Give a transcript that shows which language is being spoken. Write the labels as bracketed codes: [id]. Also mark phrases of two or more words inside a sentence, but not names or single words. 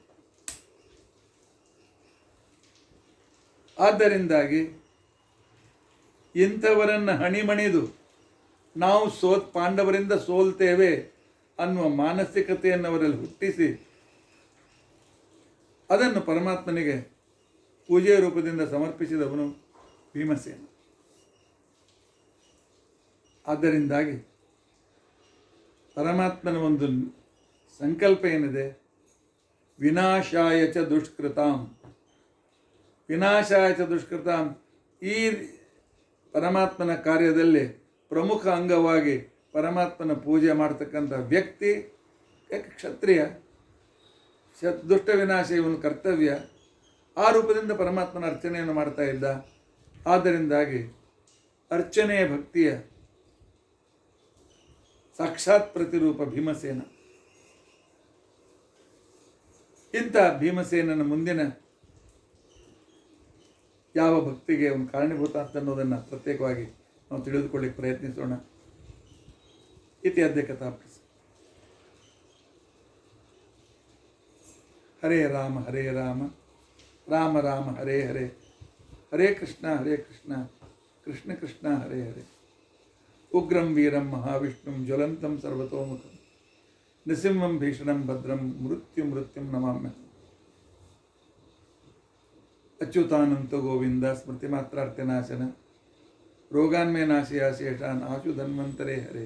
[kn] ಆದ್ದರಿಂದಾಗಿ ಇಂಥವರನ್ನು ಹಣಿಮಣಿದು ನಾವು ಪಾಂಡವರಿಂದ ಸೋಲ್ತೇವೆ ಅನ್ನುವ ಮಾನಸಿಕತೆಯನ್ನು ಅವರಲ್ಲಿ ಹುಟ್ಟಿಸಿ ಅದನ್ನು ಪರಮಾತ್ಮನಿಗೆ ಪೂಜೆಯ ರೂಪದಿಂದ ಸಮರ್ಪಿಸಿದವನು ಭೀಮಸೇನ. ಆದ್ದರಿಂದಾಗಿ ಪರಮಾತ್ಮನ ಒಂದು ಸಂಕಲ್ಪ ಏನಿದೆ, [sa] ವಿನಾಶಾಯ ಚ ದುಷ್ಕೃತಾಂ, ವಿನಾಶಾಯ ಚ ದುಷ್ಕೃತಾಂ. [kn] ಈ ಪರಮಾತ್ಮನ ಕಾರ್ಯದಲ್ಲಿ ಪ್ರಮುಖ ಅಂಗವಾಗಿ ಪರಮಾತ್ಮನ ಪೂಜೆ ಮಾಡ್ತಕ್ಕಂಥ ವ್ಯಕ್ತಿ ಕ್ಷತ್ರಿಯ. ದುಷ್ಟ ವಿನಾಶ ಇವನು ಕರ್ತವ್ಯ. ಆ ರೂಪದಿಂದ ಪರಮಾತ್ಮನ ಅರ್ಚನೆಯನ್ನು ಮಾಡ್ತಾ ಇದ್ದ. ಆದ್ದರಿಂದಾಗಿ ಅರ್ಚನೆಯ ಭಕ್ತಿಯ ಸಾಕ್ಷಾತ್ ಪ್ರತಿರೂಪ ಭೀಮಸೇನ. ಇಂಥ ಭೀಮಸೇನನ ಮುಂದಿನ ಯಾವ ಭಕ್ತಿಗೆ ಅವನು ಕಾರಣೀಭೂತ ಅಂತ ಅನ್ನೋದನ್ನು ಪ್ರತ್ಯೇಕವಾಗಿ ನಾವು ತಿಳಿದುಕೊಳ್ಳಿಕ್ಕೆ ಪ್ರಯತ್ನಿಸೋಣ. [sa] ಇತಿ ಅದ್ಯ ಕಥಾಪ್ರಸ. ಹರೇ ರಾಮ ಹರೇ ರಾಮ, ರಾಮ ರಾಮ ಹರೇ ಹರೇ, ಹರೇ ಕೃಷ್ಣ ಕೃಷ್ಣ ಕೃಷ್ಣ ಹರೇ ಹರೇ. ಉಗ್ರಂ ವೀರಂ ಮಹಾವಿಷ್ಣುಂ ಜ್ವಲಂತಂ ಸರ್ವತೋಮುಖಂ ನೃಸಿಂಹಂ ಭೀಷಣಂ ಭದ್ರಂ ಮೃತ್ಯುಂ ನಮಾಮ್ಯಹಂ. ಅಚ್ಯುತಾನಂತ ಗೋವಿಂದ ಸ್ಮೃತಿ ಮಾತ್ರಾರ್ಥನಾಶನ ರೋಗಾನ್ಮೇ ನಾಶಯ ಶೇಷಾನ್ ಆಶು ಧನ್ವಂತರೇ ಹರೇ.